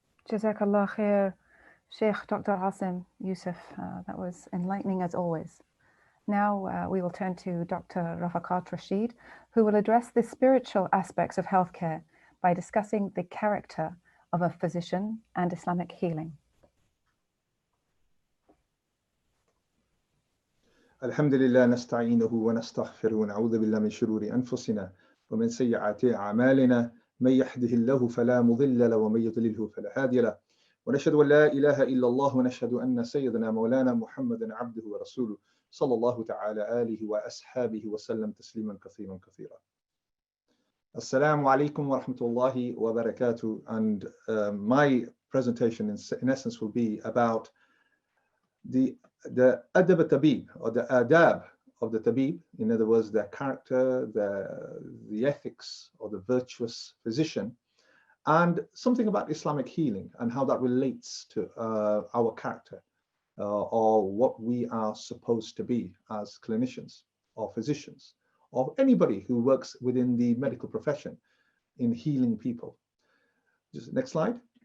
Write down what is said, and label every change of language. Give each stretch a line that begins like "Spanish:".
English: Jazakallah khair, Sheikh Dr. Asim Yusuf. That was enlightening as always. Now we will turn to Dr. Rafaqat Rashid, who will address the spiritual aspects of healthcare by discussing the character of a physician and Islamic healing.
Arabic: الحمد لله نستعينه ونستغفره ونعوذ بالله من شرور أنفسنا ومن سيئات أعمالنا من يهده الله فلا مضل له ومن يضلله فلا هادي له ونشهد أن لا إله إلا الله ونشهد أن سيدنا مولانا محمدا عبده ورسوله صلى الله تعالى آله وأصحابه وسلم تسليما كثيرا كثيرا. Assalamu alaikum wa rahmatullahi wa barakatuh.
English: And my presentation in essence will be about the the adab tabib, or the adab of the tabib, in other words, their character, the ethics, or the virtuous physician, and something about Islamic healing and how that relates to our character, or what we are supposed to be as clinicians or physicians, or anybody who works within the medical profession in healing people. Just next slide.